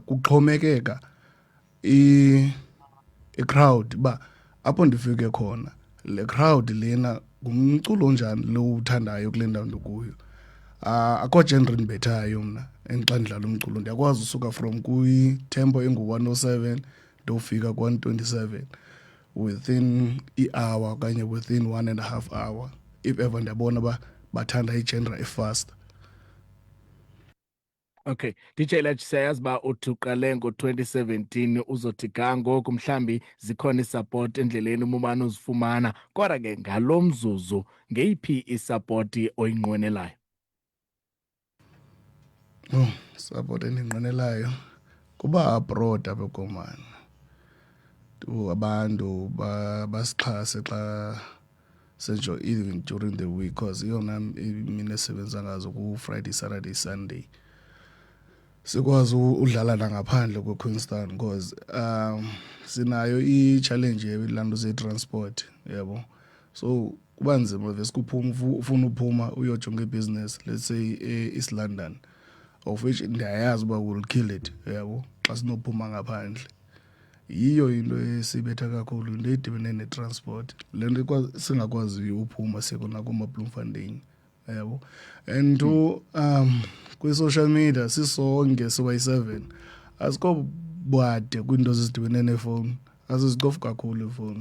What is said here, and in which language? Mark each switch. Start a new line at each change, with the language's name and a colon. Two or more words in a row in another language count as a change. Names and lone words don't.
Xhosa: Kuxhomekeka i-crowd uba apho ndifike khona le crowd lena ngumculo onjani lo uthandayo kule ndawo ndikuyo. Akho genre ndibethayo mna xa ndidlala umculo. Ndiyakwazi usuka from kwitempo engu-107 ndofika ku-127 within i-hour okanye
English: within 1.5 hour, if ever
Xhosa: ndiyabona uba bathanda igenre efast. Okay, DJ Letch, siyayazi uba uthi uqale ngo-2017 uzothi ga ngoku mhlambi zikhona isupport endleleni umane uzifumana, kodwa ke ngalo mzuzu ngeyiphi isapoti oyinqwenelayo? Support endinqwenelayo kuba abroad apha komani, abantu basixhase xa senjo,
English: even during the week, because
Xhosa: iyona imini esebenza ngazo ku-Friday, Saturday, Sunday. Sikwazi udlala nangaphandle kweQueenstown because sinayo i-challenge yelaa nto ze-transport, yabo. So kuba nzima vese kuphuma ufuna uphuma uyojonga ibhizinesi,
English: let's say East London, of which
Xhosa: ndiyayazi uba
English: will kill it,
Xhosa: yabo, xa sinophuma ngaphandle. Yiyo into esibetha kakhulu, into edibene netransport, le nto singakwaziyo uphuma sekona kuma-Bloemfontein, yabo. And kwi-social media sisonke sibayi-7 asikho bade kwiinto zidibene neefowuni, asizicofi kakhulu ifowuni.